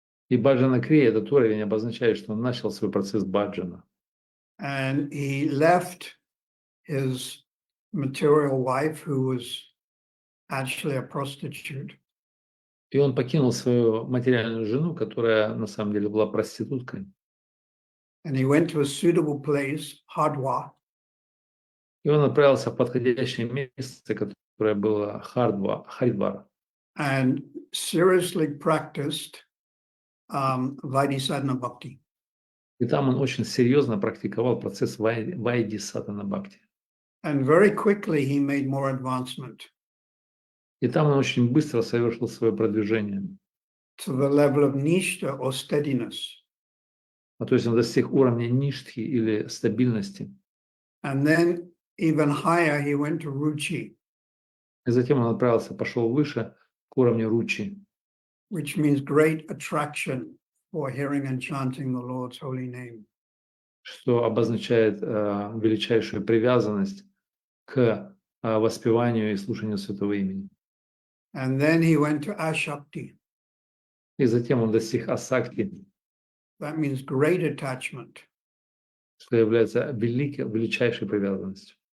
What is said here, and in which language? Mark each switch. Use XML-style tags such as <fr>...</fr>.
<ru>И баджана крия, этот уровень обозначает, что он начал свой процесс баджана.</ru> <en>and he left his material wife, who was actually a prostitute,</en> <ru>И он покинул свою материальную жену, которая на самом деле была проституткой.</ru> <en>and he went to a suitable place, Hardwa,</en> <ru>И он отправился в подходящее место, которое было Харидвар.</ru> <en>and seriously practiced Vaidhi Bhakti.</en> <ru>И там он очень серьезно практиковал процесс Вайди Сатана Бхакти.</ru> <en>And very quickly he made more advancement</en> <ru>И там он очень быстро совершил свое продвижение.</ru> <en>to the level of nishta or steadiness.</en> <ru>То есть он достиг уровня ништхи или стабильности.</ru> <en>And then even higher, he went to ruchi,</en> <ru>И затем он пошел выше к уровню ручи,</ru> <en>which means great attraction for hearing and chanting the Lord's holy name.</en> <ru>что обозначает величайшую привязанность к воспеванию и слушанию святого имени.</ru> <en>And then he went to ashakti.</en> <ru>И затем он достиг асакти,</ru> <en>That means great attachment.</en> <ru>что является величайшей привязанностью.</ru>